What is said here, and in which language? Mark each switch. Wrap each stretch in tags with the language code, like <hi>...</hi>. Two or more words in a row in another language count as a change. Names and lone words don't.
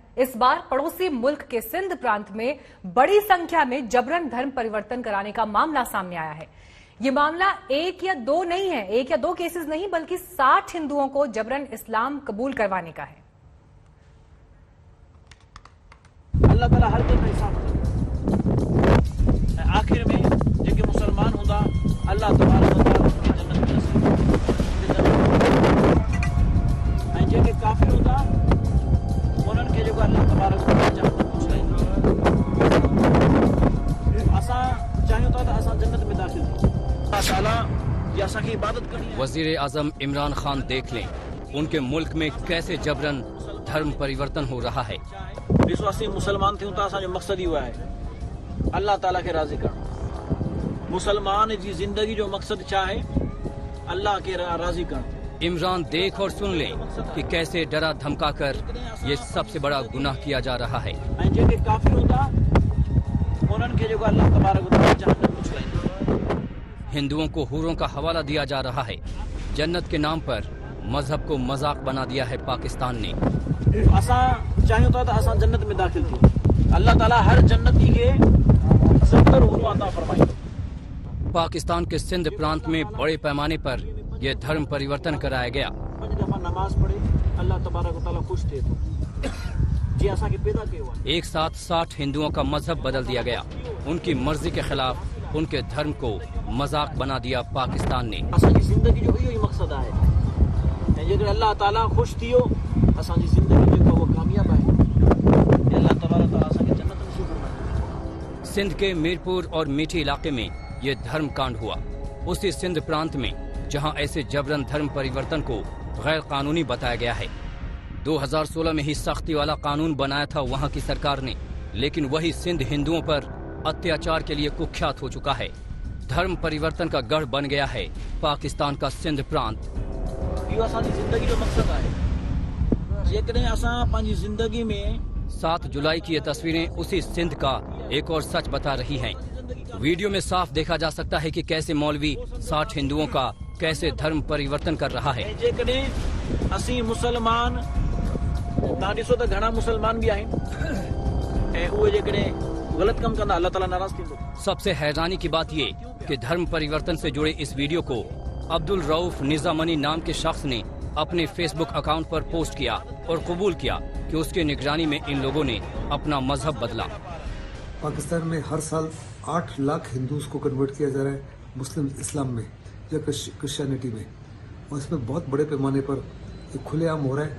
<hi>इस बार पड़ोसी मुल्क के सिंध प्रांत में बड़ी संख्या में जबरन धर्म परिवर्तन कराने का मामला सामने आया है। ये मामला एक या दो नहीं है, एक या दो केसेस नहीं, बल्कि 60 हिंदुओं को जबरन इस्लाम कबूल करवाने का है।</hi> <sd>अल्लाह ताला हर दिन हिसाब आखिर में जेके मुसलमान हुंदा अल्लाह</sd> <ar>تبارك وتعالى</ar> <sd>जन्नत में नसीब ऐं जेके काफिर हुंदा उन्हनि खे जेको अल्लाह</sd> <ar>تبارك وتعالى</ar> <sd>जन्नत पहुचाईंदो। असां चाहियूं था त असां जन्नत में दाख़िल थियूं। अल्लाह ताला जी असांखे इबादत करणी आहे।</sd> <hi>वज़ीर आज़म इमरान खान देख लें उनके मुल्क में कैसे जबरन धर्म परिवर्तन हो रहा है।</hi> <sd>ॾिसो असीं मुसलमान थियूं था, असांजो मक़सदु इहो आहे अल्लाह ताला खे राज़ी करणु। मुसलमान जी ज़िंदगी जो मक़सदु छा आहे? अल्लाह खे राज़ी करणु।</sd> <hi>इमरान देख और सुन लें कि कैसे डरा धमका कर ये सबसे बड़ा गुनाह किया जा रहा है।</hi> <sd>ऐं जेके काफ़िर हूंदा उन्हनि खे जेको अल्लाह</sd> <ar>تبارك وتعالى</ar> <sd>जन्नत पहुचाईंदो।</sd> <hi>हिंदुओं को हूरों का हवाला दिया जा रहा है। जन्नत के नाम पर मजहब को मजाक बना दिया है पाकिस्तान ने। असां चाहियूं था त असां जन्नत में दाख़िल थियूं।</hi> <sd>अल्लाह ताला हर जन्नती खे 70 ऊँटूं अता फरमाईंदो।</sd> <hi>पाकिस्तान के सिंध प्रांत में बड़े पैमाने पर यह धर्म परिवर्तन कराया गया।</hi> <sd>5 दफ़ा नमाज पढ़े अल्लाह</sd> <ar>تبارك وتعالى</ar> <sd>ख़ुशि थिए थो। जीअं असांखे पैदा कयो आहे।</sd> <hi>एक साथ 60 हिंदुओं का मजहब बदल दिया गया। उनकी मर्जी के खिलाफ उनके धर्म को मजाक बना दिया पाकिस्तान ने।</hi> <sd>असांजी ज़िंदगी जो इहो ई मक़सदु आहे ऐं जेकर अल्लाह ताला ख़ुशि थियो असांजी ज़िंदगी जेको उहो कामयाबु आहे। अल्लाह</sd> <ar>تبارك وتعالى</ar> <sd>असांखे जन्नत नसीब फरमाए।</sd> <hi>सिंध के मीरपुर और मीठी इलाके में ये धर्म कांड हुआ। उसी सिंध प्रांत में जहां ऐसे जबरन धर्म परिवर्तन को गैर कानूनी बताया गया है। 2016 में ही सख्ती वाला कानून बनाया था वहां की सरकार ने, लेकिन वही सिंध हिंदुओं पर अत्याचार के लिए कुख्यात हो चुका है। धर्म परिवर्तन का गढ़ बन गया है पाकिस्तान का सिंध प्रांत।</hi> <sd>इहो असांजी ज़िंदगी जो मक़सदु आहे। जेकॾहिं असां पंहिंजी ज़िंदगी में</sd> <hi>7 जुलाई की ये तस्वीरें उसी सिंध का एक और सच बता रही हैं। वीडियो में साफ देखा जा सकता है कि कैसे मौलवी 60 हिंदुओं का कैसे धर्म परिवर्तन कर रहा है।</hi> <sd>जेकॾहिं असीं मुसलमान तव्हां ॾिसो त घणा मुसलमान बि आहिनि ऐं उहे जेकॾहिं गलत कम कंदा अल्लाह ताला नाराज़ थींदो।</sd> <hi>सबसे हैरानी की बात ये कि धर्म परिवर्तन से जुड़े इस वीडियो को अब्दुल रऊफ निजामनी नाम के शख्स ने अपने फेसबुक अकाउंट पर पोस्ट किया और कबूल किया कि उसकी निगरानी में इन लोगों ने अपना मजहब बदला। पाकिस्तान में हर साल 8 लाख हिंदूज को कन्वर्ट किया जा रहा है मुस्लिम इस्लाम में या क्रिश्चियनिटी में, और इसमें बहुत बड़े पैमाने पर खुलेआम हो रहा है।</hi>